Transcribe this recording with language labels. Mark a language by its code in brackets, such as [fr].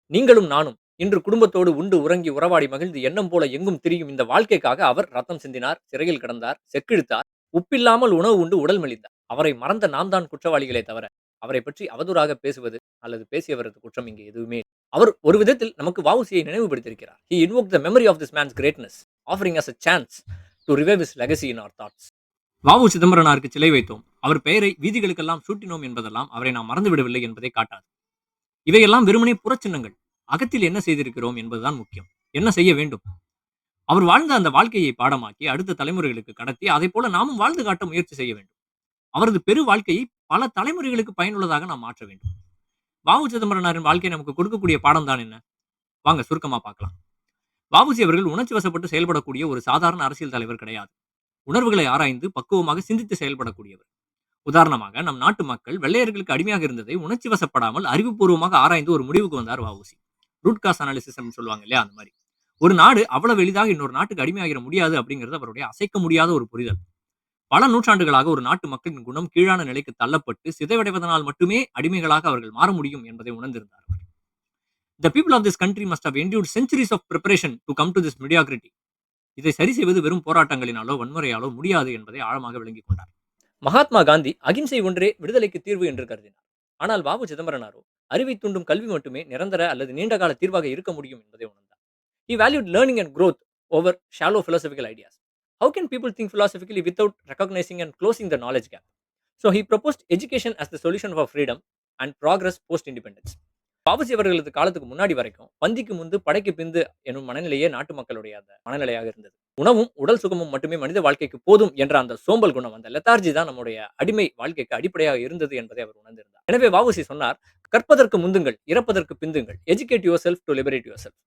[ta] நீங்களும் நானும் இன்று குடும்பத்தோடு உண்டு உறங்கி உறவாடி மகிழ்ந்து எண்ணம் போல எங்கும் திரியும் இந்த வாழ்க்கைக்காக அவர் ரத்தம் சிந்தினார், சிறையில் கிடந்தார், செக்கிழுத்தார், உப்பில்லாமல் உணவு உண்டு உடல் மெலிந்தார். அவரை மறந்த நாம் தான் குற்றவாளிகளே தவிர, அவரை பற்றி அவதூறாக பேசுவது அல்லது பேசியவரது குற்றம் இங்கே எதுவுமே இல்லை. அவர் ஒரு விதத்தில் நமக்கு வ.உ.சி.யை நினைவுபடுத்தியிருக்கிறார். [en] He invoked the memory of this man's greatness, offering us a chance to revive his legacy in our thoughts. [ta] வ.உ. சிதம்பரனாருக்கு சிலை வைத்தோம், அவர் பெயரை வீதிகளுக்கெல்லாம் சூட்டினோம் என்பதெல்லாம் அவரை நாம் மறந்துவிடவில்லை என்பதை காட்டாது. இவையெல்லாம் வெறுமனே புறச்சின்னங்கள். அகத்தில் என்ன செய்திருக்கிறோம் என்பதுதான் முக்கியம். என்ன செய்ய வேண்டும்? அவர் வாழ்ந்த அந்த வாழ்க்கையை பாடமாக்கி அடுத்த தலைமுறைகளுக்கு கடத்தி அதைப் போல நாமும் வாழ்ந்து காட்ட முயற்சி செய்ய வேண்டும். அவரது பெரு வாழ்க்கையை பல தலைமுறைகளுக்கு பயனுள்ளதாக நாம் மாற்ற வேண்டும். வ.உ. சிதம்பரனாரின் வாழ்க்கை நமக்கு கொடுக்கக்கூடிய பாடம் தான் என்ன? வாங்க சுருக்கமா பார்க்கலாம். வ.உ.சி. அவர்கள் உணர்ச்சி வசப்பட்டு செயல்படக்கூடிய ஒரு சாதாரண அரசியல் தலைவர் கிடையாது. உணர்வுகளை ஆராய்ந்து பக்குவமாக சிந்தித்து செயல்படக்கூடியவர். உதாரணமாக நம் நாட்டு மக்கள் வெள்ளையர்களுக்கு அடிமையாக இருந்ததை உணர்ச்சி வசப்படாமல் அறிவுபூர்வமாக ஆராய்ந்து ஒரு முடிவுக்கு வந்தார் வ.உ.சி. [en] root cause analysis [ta] சொல்லுவாங்க இல்லையா, அந்த மாதிரி. ஒரு நாடு அவ்வளவு எளிதாக இன்னொரு நாட்டுக்கு அடிமையாகிற முடியாது அப்படிங்கிறது அவருடைய அசைக்க முடியாத ஒரு புரிதல். பல நூற்றாண்டுகளாக ஒரு நாட்டு மக்களின் குணம் கீழான நிலைக்கு தள்ளப்பட்டு சிதைவடைவதனால் மட்டுமே அடிமைகளாக அவர்கள் மாற முடியும் என்பதை உணர்ந்திருந்தார். [en] The people of this country must have endured centuries of preparation to come to this mediocrity. [ta] இதை சரி செய்வது வெறும் போராட்டங்களினாலோ வன்முறையாலோ முடியாது என்பதை ஆழமாக விளங்கிக் கொண்டார். மகாத்மா காந்தி அகிம்சை ஒன்றே விடுதலைக்கு தீர்வு என்று கருதினார். ஆனால் வ.உ. சிதம்பரனாரோ அறிவை தூண்டும் கல்வி மட்டுமே நிரந்தர அல்லது நீண்டகால தீர்வாக இருக்க முடியும் என்பதை உணர்ந்தார். [en] He valued learning and growth over shallow philosophical ideas. How can people think philosophically without recognizing and closing the knowledge gap? So he proposed education as the solution for freedom and progress post independence. [ta] V.O.C.. அவர்களது காலத்துக்கு முன்னாடி வரைக்கும், "பந்திக்கு முந்து படைக்கு பிந்து" எனும் மனநிலையே நாட்டு மக்களுடைய அந்த மனநிலையாக இருந்தது. உணவும், உடல் சுகமும் மட்டுமே மனித வாழ்க்கைக்கு போதும் என்ற அந்த சோம்பல் குணம், அந்த லெதார்ஜி தான் நம்முடைய அடிமை வாழ்க்கைக்கு அடிப்படையாக இருந்தது என்பதை அவர் உணர்ந்திருந்தார். எனவே வ.உ.சி. சொன்னார், "கற்பதற்கு முந்துங்கள், இறப்பதற்கு பிந்துங்கள். [en] Educate yourself to liberate yourself."